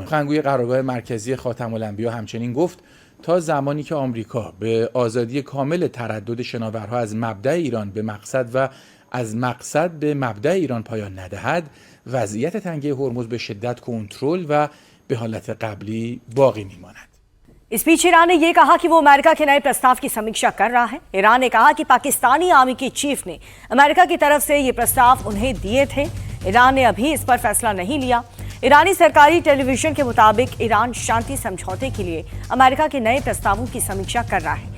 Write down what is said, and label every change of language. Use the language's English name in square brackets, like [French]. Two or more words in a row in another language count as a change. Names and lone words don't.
[Persian] سخنگوی قرارگاه مرکزی خاتم الانبیا همچنین گفت تا زمانی که آمریکا به آزادی کامل تردد شناورها از مبدأ ایران به مقصد و از مقصد به مبدأ ایران پایان ندهد، وضعیت تنگه هرمز به شدت کنترل و به حالت قبلی باقی میماند. [Hindi] इस बीच ईरान ने यह कहा कि वो अमेरिका के नए प्रस्ताव की समीक्षा कर रहा है। ईरान ने कहा कि पाकिस्तानी आर्मी के चीफ ने अमेरिका की तरफ से ये प्रस्ताव उन्हें दिए थे। ईरान ने अभी इस पर फैसला नहीं लिया। ईरानी सरकारी टेलीविजन के मुताबिक ईरान शांति समझौते के लिए अमेरिका के नए प्रस्तावों की समीक्षा कर रहा है।